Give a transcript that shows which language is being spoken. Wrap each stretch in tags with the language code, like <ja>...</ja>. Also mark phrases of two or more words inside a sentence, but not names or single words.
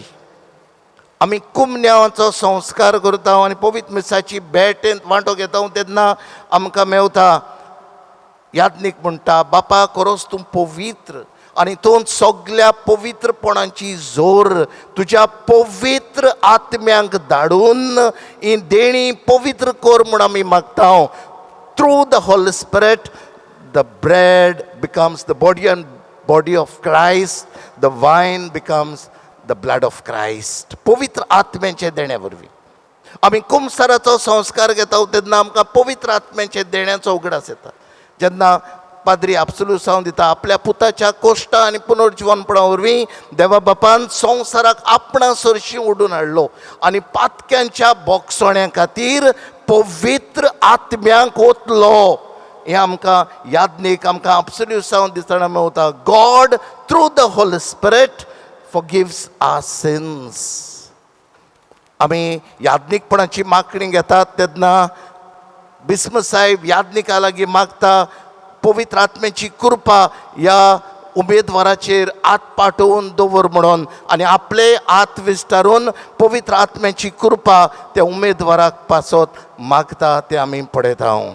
<kok>आमी कुमन्यांवाचो संस्कार करता आनी पवित्र मिसाची भेटेंत वांटो घेता तेन्ना आमकां मेवता याज्ञीक म्हणटा बापा करोस तूं पवित्र आनी तूं सगल्या पवित्रपणाची जोर तुज्या पवित्र आत्म्यांक धाडून ही देणी पवित्र कर म्हूण आमी मागता.</kok> <en>Through the Holy Spirit the bread becomes the body of Christ, the wine becomes the blood of Christ.</en> <kok>पवित्र आत्म्याचे देण्या वरवीं आमी कुमसाराचो संस्कार घेता तेन्ना आमकां पवित्र आत्म्याचे देण्याचो उगडास येता. जेन्ना पाद्री आपसुलूस हांव दिता आपल्या पुताच्या कोश्टा आनी पुनर्जिवनपणा वरवीं देवा बापान संवसाराक आपणा सरशी ओडून हाडलो आनी पातक्यांच्या बोगसोण्या खातीर पवित्र आत्म्यांक ओतलो. हें आमकां याज्ञीक आमकां आपसुलूस हांव दिसतना मेवता.</kok> <en>God through the Holy Spirit forgives our sins.</en> <kok>आमी याज्ञीकपणाची मागणी घेतात तेन्ना बिस्म साहेब याज्ञिका लागीं मागता पवित्र आत्म्याची कृपा ह्या उमेदवाराचेर हात पाठोवन दवर म्हणून आनी आपले हात विस्तारून पवित्र आत्म्याची कृपा त्या उमेदवाराक पासत मागता तें आमी पळयता.</kok>